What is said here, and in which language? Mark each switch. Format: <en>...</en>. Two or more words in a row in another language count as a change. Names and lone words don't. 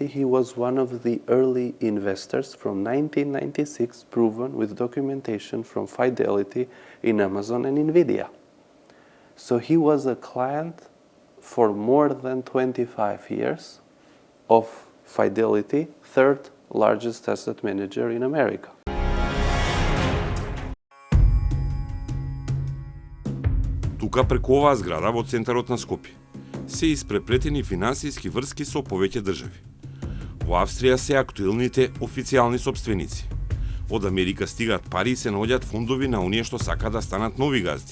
<en>He was one of the early investors from 1996, proven with documentation from Fidelity in Amazon and NVIDIA. So he was a client for more than 25 years of Fidelity, third largest asset manager in America.</en> <mk>Тука преку оваа зграда во центарот на Скопје се испреплетени финансиски врски со повеќе држави. Во Австрија се актуелните официјални сопственици. Од Америка стигаат пари и се наоѓаат фондови на оние што сакаат да станат нови газди.</mk>